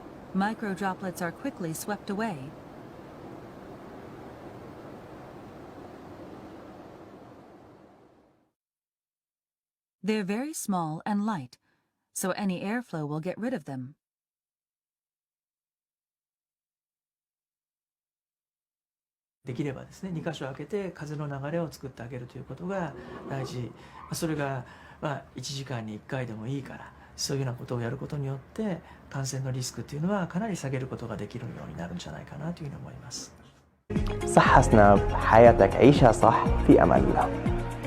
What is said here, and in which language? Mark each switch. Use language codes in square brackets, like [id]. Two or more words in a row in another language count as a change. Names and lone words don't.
[en] Micro droplets are quickly swept away. They're very small and light, so any airflow will get rid of them. [ja] できればですね、2箇所開けて風の流れを作ってあげるということが大事。それが1時間に1回でもいいから、そういうようなことをやることによって感染のリスクっていうのはかなり下げることができるようになるんじゃないかなというふうに思います。 [ar] صح حسنا بحياتك عيشها صح في أمان الله.